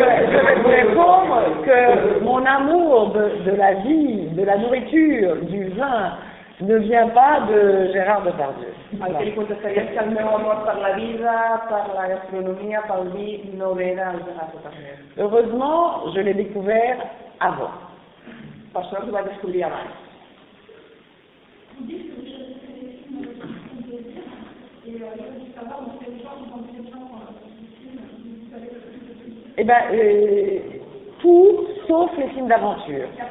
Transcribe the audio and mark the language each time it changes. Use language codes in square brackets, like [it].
[fr] Je vais vous répondre que mon amour de la vie, de la nourriture, du vin, ne vient pas de Gérard Depardieu. [ca] El que li contestaria és que el meu amor per la vida, per la gastronomia, pel vi, no ve de Gérard Depardieu. [fr] Heureusement, je l'ai découvert avant. [ca] Per sort, ho vaig descobrir abans. [fr] Eh bien, tout sauf les films d'aventure.